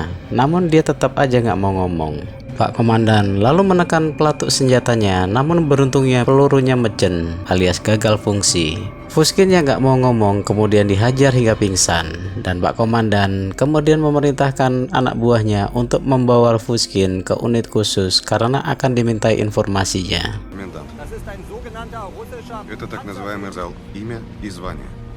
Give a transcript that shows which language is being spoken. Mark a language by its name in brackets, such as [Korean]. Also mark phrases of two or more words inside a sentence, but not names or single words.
[Indonesian] Namun dia tetap aja nggak mau ngomong. Pak Komandan lalu menekan pelatuk senjatanya, namun beruntungnya pelurunya mejen alias gagal fungsi. Fushkin yang nggak mau ngomong kemudian dihajar hingga pingsan, dan Pak Komandan kemudian memerintahkan anak buahnya untuk membawa Fushkin ke unit khusus karena akan dimintai informasinya. [Russian] Комендант. Это так называемый зал. Имя и звание.